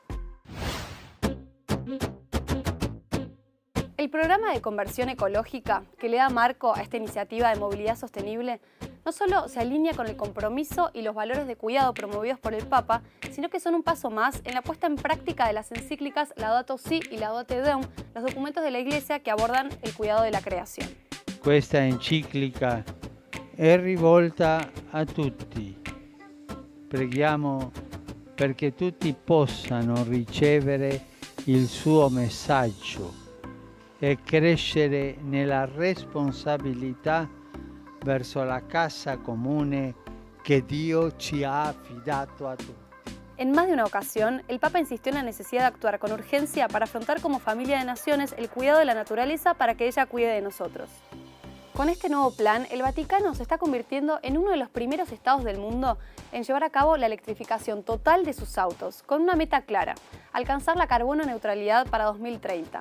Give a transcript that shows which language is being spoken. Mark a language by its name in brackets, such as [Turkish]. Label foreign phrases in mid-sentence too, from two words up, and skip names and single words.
[Spanish] El programa de conversión ecológica que le da marco a esta iniciativa de movilidad sostenible no solo se alinea con el compromiso y los valores de cuidado promovidos por el Papa, sino que son un paso más en la puesta en práctica de las encíclicas Laudato Si y Laudate Deum, los documentos de la Iglesia que abordan el cuidado de la creación. [Italian] Questa enciclica è rivolta a tutti. Preghiamo perché tutti possano ricevere il suo messaggio e crescere nella responsabilità verso la casa comune [Spanish] que Dios [Italian] ci ha affidato a tutti. [Spanish] En más de una ocasión, el Papa insistió en la necesidad de actuar con urgencia para afrontar como familia de naciones el cuidado de la naturaleza para que ella cuide de nosotros. Con este nuevo plan, el Vaticano se está convirtiendo en uno de los primeros estados del mundo en llevar a cabo la electrificación total de sus autos, con una meta clara: alcanzar la carbono neutralidad para 2030.